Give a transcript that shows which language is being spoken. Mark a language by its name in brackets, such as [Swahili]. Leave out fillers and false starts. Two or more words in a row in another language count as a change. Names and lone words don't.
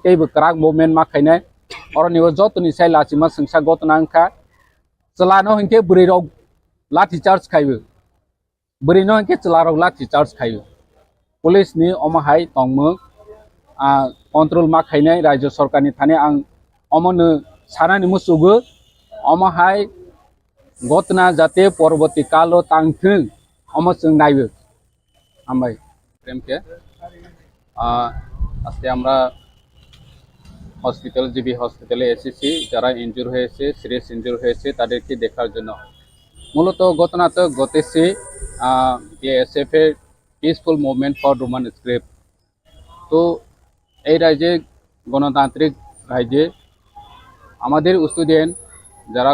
[Kok Borok] teibo krak movement ma khainai oroni o jotoni sai lachima singsa gotna angkha chlano hinke buri rok lathi charge khaibo buri no hinke chla rok lathi charge khaibo police ni omo hai tongmo control ma khainai rajya sarkar ni thane ang omono sanani musugo omo hai gotna jate poroboti kalo tangthung omo jeng naibo ambai premke [Bangla] আজকে আমরা হসপিটাল জিবি হসপিটালে এসেছি যারা ইনজুর হয়েছে সিরিয়াস ইনজুর হয়েছে তাদেরকে দেখার জন্য মূলত ঘটনা তো ঘটেছে বিএসএফ এর [English] peaceful movement for Roman script [Bangla] তো এই রাজ্যে গণতান্ত্রিক রাজ্যে আমাদের স্টুডেন্ট যারা